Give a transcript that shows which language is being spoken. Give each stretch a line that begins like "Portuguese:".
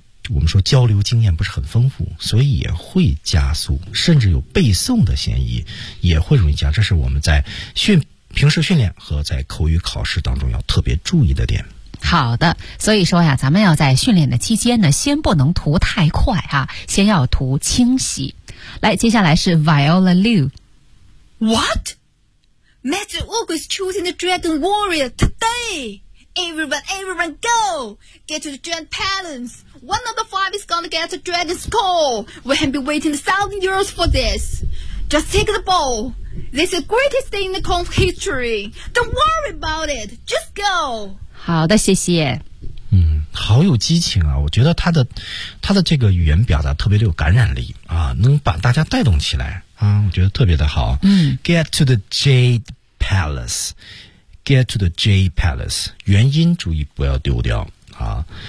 Chinese: 我们说交流经验不是很丰富，所以也会加速，甚至有背诵的嫌疑，也会容易加。这是我们在平时训练和在口语考试当中要特别注意的点。好的，所以说呀，咱们要在训练的期间呢，先不能涂太快啊，先要涂清晰。来，接下来是 Viola Liu。
English: What? Master Ugu is choosing the Dragon Warrior today. Everyone, go! Get to the Dragon Palace! One of the five is gonna get a dragon's call! We have been waiting 1,000 years for this! Just take the ball! This is the greatest thing in the Kung Fu history! Don't worry about it! Just go!
Chinese: 好的，谢谢。好有激情啊，我觉得他的这个语言表达特别的有感染力啊，能把大家带动起来啊，我觉得特别的好。
English: Get to the Jade Palace!Get to the Jade Palace，
Chinese: 元音注意不要丢掉啊。